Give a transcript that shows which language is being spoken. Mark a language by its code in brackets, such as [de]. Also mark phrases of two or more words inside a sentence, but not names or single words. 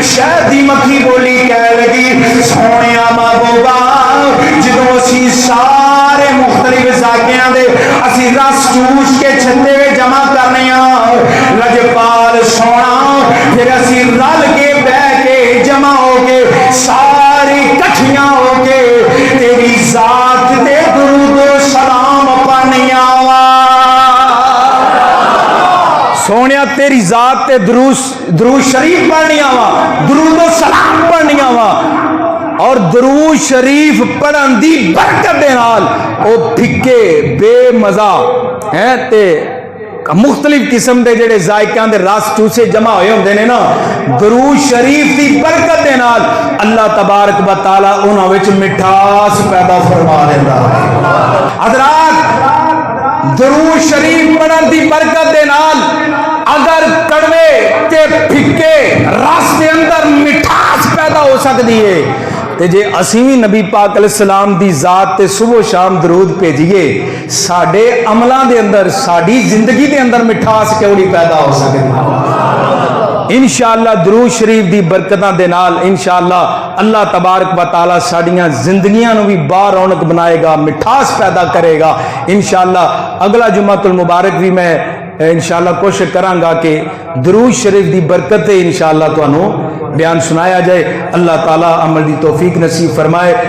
[pa] شہد دی مکھی بولی کہہ لگی سونیا محبوبا جدوں اسی سارے مختلف ذائقیاں دے اسی رس چوس کے چھتے میں جمع کرنے لجپال سونا پھر اسی رل کے بہہ کے جمع ہو کے ساریاں کٹھیاں ہو کے تیری ذات تے درود سلام تیری ذات تے درود شریف پڑھنیاں وا، درود و سلام پڑھنیاں وا، اور درود شریف پڑھن دی برکت دے نال او پھکے بے مزہ ہیں تے مختلف قسم دے جڑے ذائقیاں دے رس چوسے جمع ہوئے ہوندے نے نا، درود شریف دی برکت دے نال اللہ تبارک و تعالی انہاں وچ مٹھاس پیدا فرما دیندا ہے۔ حضرات درود شریف پڑھن دی برکت دے نال اگر کڑوے تے پھکے رس دے اندر مٹھاس پیدا ہو سکدی ہے تے جے اسی بھی نبی پاک علیہ السلام دی ذات تے صبح و شام درود بھیجیے، ساڈے عملاں دے اندر ساڈی زندگی دے اندر مٹھاس کیوں نہیں پیدا ہو سکتی؟ انشاءاللہ درود شریف دی برکتاں دے نال انشاءاللہ اللہ تبارک و تعالی ساڈیاں زندگیاں نو بھی با رونق بنائے گا، مٹھاس پیدا کرے گا انشاءاللہ۔ اگلا جمعۃ المبارک بھی میں انشاءاللہ کوشش کراں گا کہ درود شریف دی برکت انشاءاللہ تانوں بیان سنایا جائے۔ اللہ تعالی عمل دی توفیق نصیب فرمائے۔